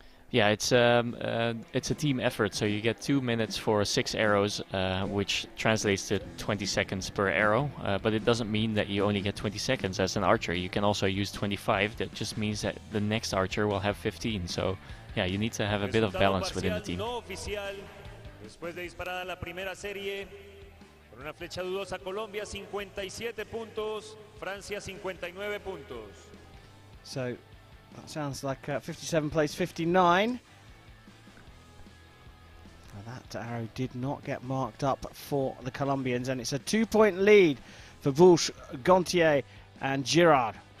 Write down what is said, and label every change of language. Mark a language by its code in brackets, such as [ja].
[en] Yeah, it's a team effort, so you get 2 minutes for 6 arrows, which translates to 20 seconds per arrow, but it doesn't mean that you only get 20 seconds as an archer. You can also use 25. That just means that the next archer will have 15, so yeah, you need to have a bit of balance within the team. [es] Después de disparada la primera serie, con una flecha dudosa, Colombia 57 puntos, Francia 59 puntos. [en] So that sounds like 57 plays 59. Now that arrow did not get marked up for the Colombians, and it's a 2-point lead for Bush, Gontier and Girard.